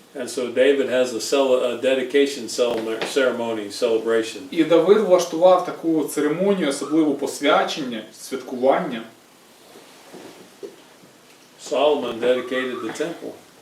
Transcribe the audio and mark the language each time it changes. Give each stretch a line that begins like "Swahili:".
English: And so David has a dedication ceremony, celebration.
Ukrainian: І Давид влаштував таку церемонію, особливо посвячення, святкування.
English: Solomon dedicated the temple.